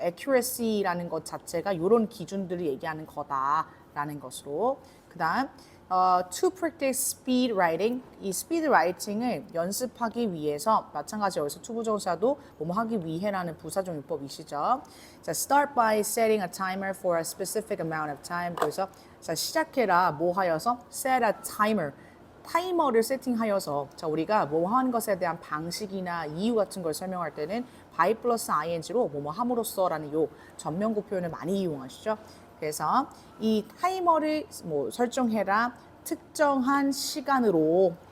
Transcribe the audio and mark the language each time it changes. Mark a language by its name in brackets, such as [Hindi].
[Korean] accuracy라는 것 자체가 이런 기준들을 얘기하는 거다라는 것으로. 그다음 [English] to practice speed writing, [Korean] 이 speed writing을 연습하기 위해서 마찬가지 여기서 투부정사도 뭐뭐 하기 위해라는 부사적 용법이시죠. [English] 자, start by setting a timer for a specific amount of time. [Korean] 그래서 자, 시작해라 뭐 하여서 [English] set a timer, [Korean] 타이머를 세팅하여서 자 우리가 뭐 하는 것에 대한 방식이나 이유 같은 걸 설명할 때는 by 플러스 ing로 뭐뭐 함으로써라는 요 전면구 표현을 많이 이용하시죠. 그래서 이 타이머를 뭐 설정해라 특정한 시간으로.